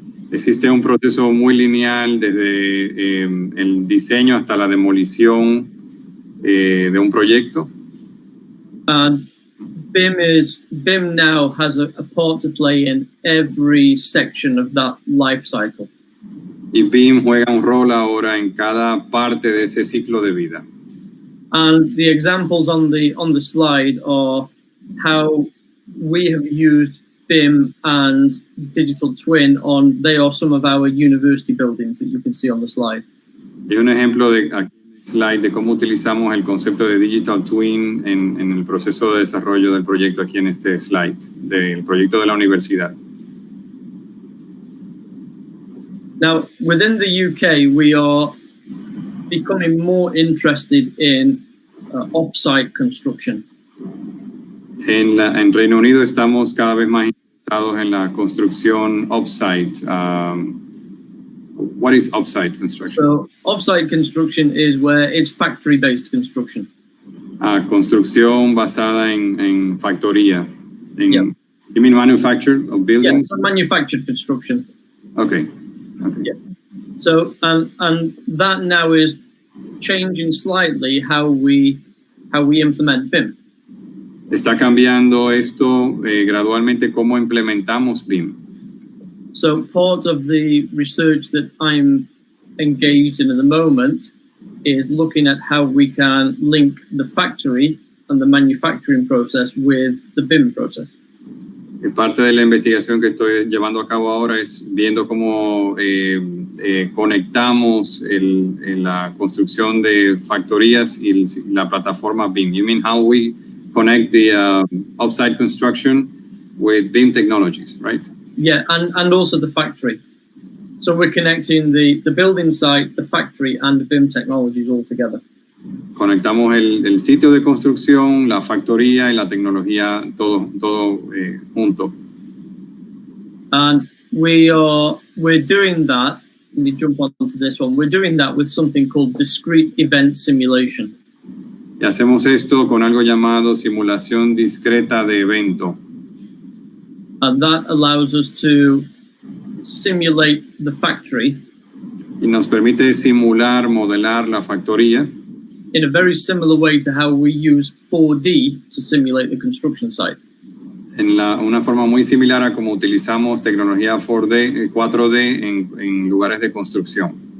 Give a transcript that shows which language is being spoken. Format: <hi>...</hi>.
<es>Existe un proceso muy lineal desde el diseño hasta la demolición de un proyecto.</es> <en>And BIM now has a part to play in every section of that life cycle.</en> <es>Y BIM juega un rol ahora en cada parte de ese ciclo de vida.</es> <en>And the examples on the slide are how we have used BIM and digital twin they are some of our university buildings that you can see on the slide.</en> <es>Y un ejemplo de aquí en el slide de cómo utilizamos el concepto de digital twin en el proceso de desarrollo del proyecto aquí en este slide, del proyecto de la universidad.</es> <en>Now, within the UK, we are becoming more interested in off-site construction.</en> <es>En Reino Unido estamos cada vez más interesados en la construcción off-site.</es> <en>What is off-site construction? So, off-site construction is where it's factory-based construction.</en> <es>Construcción basada en factoría.</es> <en>Yeah. You mean manufacture of buildings? Yeah, so manufactured construction. Okay. Yeah. So, and that now is changing slightly how we implement BIM.</en> <es>Está cambiando esto gradualmente cómo implementamos BIM.</es> <en>So part of the research that I'm engaged in at the moment is looking at how we can link the factory and the manufacturing process with the BIM process.</en> <es>Parte de la investigación que estoy llevando a cabo ahora es viendo cómo conectamos la construcción de factorías y la plataforma BIM.</es> <en>You mean how we connect the offsite construction with BIM technologies, right? Yeah, and also the factory. So we're connecting the building site, the factory, and the BIM technologies all together.</en> <es>Conectamos el sitio de construcción, la factoría y la tecnología, todo junto.</es> <en>And we're doing that. Let me jump onto this one. We're doing that with something called Discrete Event Simulation.</en> <es>Y hacemos esto con algo llamado simulación discreta de evento.</es> <en>And that allows us to simulate the factory.</en> <es>Y nos permite simular, modelar la factoría.</es> <en>In a very similar way to how we use 4D to simulate the construction site.</en> <es>Una forma muy similar a como utilizamos tecnología 4D en lugares de construcción.</es>